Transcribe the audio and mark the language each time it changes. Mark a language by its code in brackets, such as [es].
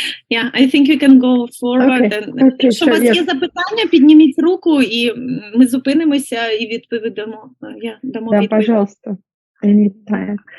[en] Yeah, I think we can go forward. Okay. [uk] Якщо у вас є запитання, підніміть руку, і ми зупинимося і відповідамо. Дамо відповідь. [ru] Пожалуйста, [en] anytime.